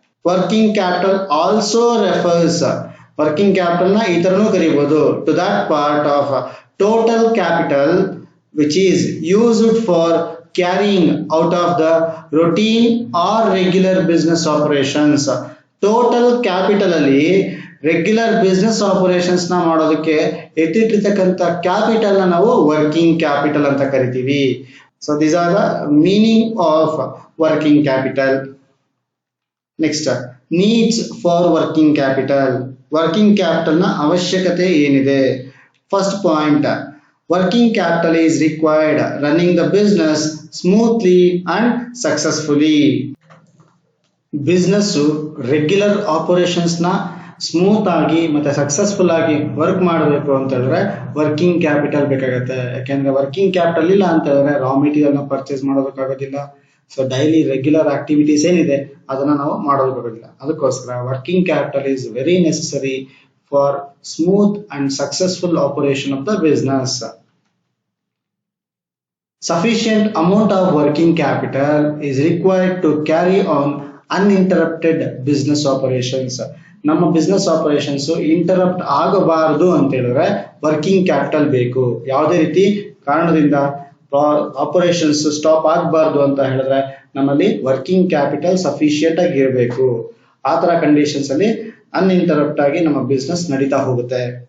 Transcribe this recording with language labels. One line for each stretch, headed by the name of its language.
English: working capital also refers,
Kannada: working capital ನ ಈ ತರನೂ ಕರೀಬಹುದು,
English: To that part of total capital which is used for carrying out of the routine or regular business operations.
Kannada: Total capital ಅಲ್ಲಿ regular business operations ನ ಮಾಡೋದಕ್ಕೆ ಎತ್ತಿಟ್ಟಿರ್ತಕ್ಕಂಥ capital ನ ನಾವು working capital ಅಂತ ಕರಿತೀವಿ.
English: So these are the meaning of working capital. Next, needs for working capital. Working capital
Kannada: na avashyakate ಏನಿದೆ?
English: First point, working capital is required running the business smoothly and successfully.
Kannada: Business regular operations na smooth ಆಗಿ ಮತ್ತೆ successful ಆಗಿ work ಮಾಡಬೇಕು ಅಂತ ಹೇಳಿದ್ರೆ working capital ಬೇಕಾಗುತ್ತೆ. ಯಾಕೆಂದ್ರೆ working capital ಇಲ್ಲ ಅಂತ ಹೇಳಿದ್ರೆ ರಾ ಮೆಟೀರಿಯಲ್ ನ purchase ಮಾಡೋದಕ್ಕಾಗೋದಿಲ್ಲ. So daily regular activities ಏನಿದೆ ಅದನ್ನ ನಾವು ಮಾಡೋದಕ್ಕಾಗೋದಿಲ್ಲ.
English: ಅದಕ್ಕೋಸ್ಕರ working capital is very necessary for smooth and successful operation of the business. Sufficient amount of working capital is required to carry on uninterrupted business operations.
Kannada: ನಮ್ಮ business operations interrupt ಆಗಬಾರದು ಅಂತ ಹೇಳಿದ್ರೆ working capital ಬೇಕು. ಯಾವುದೇ ರೀತಿ ಕಾರಣದಿಂದ operations stop ಆಗಬಾರ್ದು ಅಂತ ಹೇಳಿದ್ರೆ ನಮ್ಮಲ್ಲಿ ವರ್ಕಿಂಗ್ ಕ್ಯಾಪಿಟಲ್ ಸಫಿಶಿಯಂಟ್ ಆಗಿ ಇರಬೇಕು. ಆ ತರ ಕಂಡೀಷನ್ಸ್ ಅಲ್ಲಿ ಅನ್ಇಂಟರಪ್ಟ್ ಆಗಿ ನಮ್ಮ ಬಿಸ್ನೆಸ್ ನಡೀತಾ ಹೋಗುತ್ತೆ.